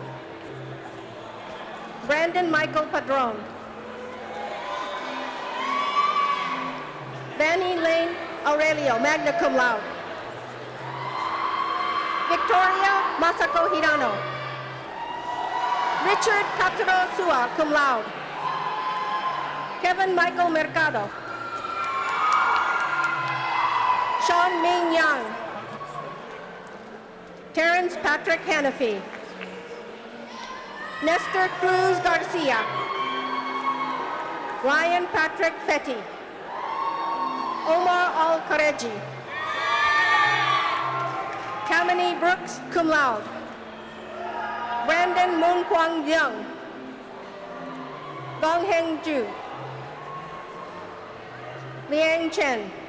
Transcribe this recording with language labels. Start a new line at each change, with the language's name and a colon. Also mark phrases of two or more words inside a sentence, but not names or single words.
English: Brandon Michael Padron. Vanny Lane Aurelio,
Latin: magna cum laude.
English: Victoria Masako Hirano. Richard Katsuro Sua,
Latin: cum laude.
English: Kevin Michael Mercado. Sean Ming Yang. Terrence Patrick Hannafy. Nestor Cruz Garcia. Ryan Patrick Fetty. Omar Al-Kareji. Kamini Brooks,
Latin: cum laude.
English: Brandon Moon Kwang Young. Gong Heng Ju. Liang Chen.